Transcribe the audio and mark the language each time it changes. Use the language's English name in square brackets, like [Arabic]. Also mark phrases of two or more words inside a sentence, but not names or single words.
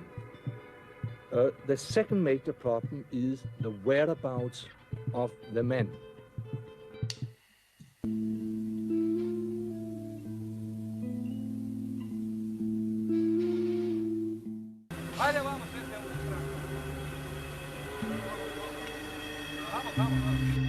[English] The second major problem is the whereabouts of the men. [Serbian] Hajde vamo, sve u stranu. Vamo, vamo, vamo.